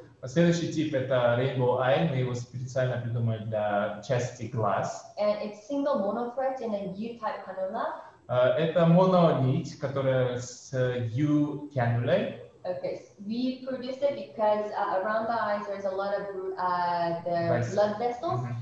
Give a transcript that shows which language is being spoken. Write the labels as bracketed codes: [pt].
[ru] Следующий тип это [en] Rainbow Eye, [ru] мы его специально придумали для части глаз. [en] And it's single monothread in a U-type cannula. [ru] Это мононить, которая с U-канулой. [en] Okay, we produce it because around the eyes there's a lot of the blood vessels.